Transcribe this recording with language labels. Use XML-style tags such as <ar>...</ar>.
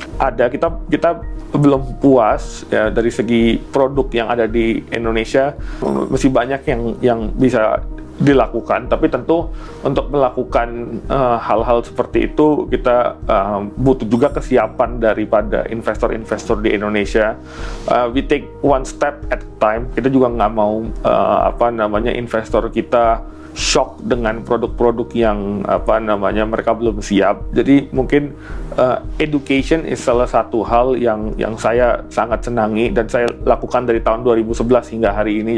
<id>Ada, kita belum puas ya dari segi produk yang ada di Indonesia, masih banyak yang bisa dilakukan, tapi tentu untuk melakukan hal-hal seperti itu kita butuh juga kesiapan daripada investor-investor di Indonesia.</id> <en>We take one step at a time.</en> <id>Kita juga nggak mau investor kita shock dengan produk-produk yang mereka belum siap. Jadi mungkin education is salah satu hal yang saya sangat senangi dan saya lakukan dari tahun 2011 hingga hari ini.</id>